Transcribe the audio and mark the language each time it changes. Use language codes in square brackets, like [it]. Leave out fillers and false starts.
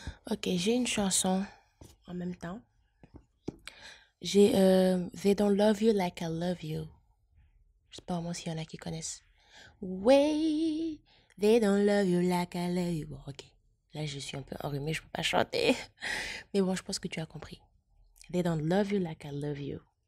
[fr] Ok, j'ai une chanson en même temps. J'ai They Don't Love You Like I Love You. Je sais pas vraiment s'il y en a qui connaissent. [en] Way, they don't love you like I love you. [fr] Bon, ok. Là, je suis un peu enrhumée, je peux pas chanter. Mais bon, je pense que tu as compris. [en] They don't love you like I love you.